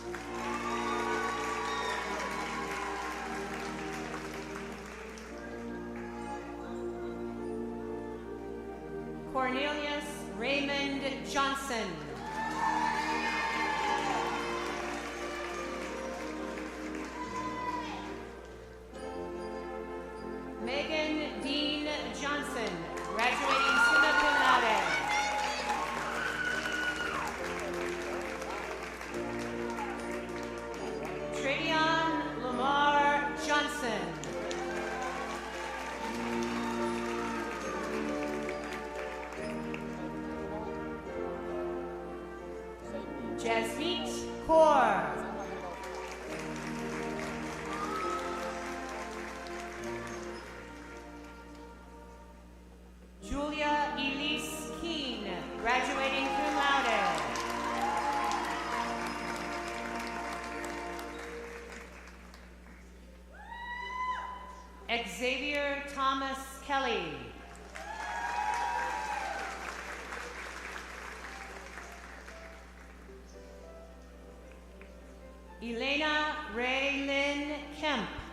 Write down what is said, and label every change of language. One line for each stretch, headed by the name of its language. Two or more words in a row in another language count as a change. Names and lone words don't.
English: Cornelius Raymond Johnson. Megan Dean Johnson, graduating
Latin: summa cum laude.
English: Travion Lamar Johnson. Jasmeet Kaur. Julia Elise Keene, graduating
Latin: cum laude.
English: Xavier Thomas Kelly. Elena Ray Lynn Kemp.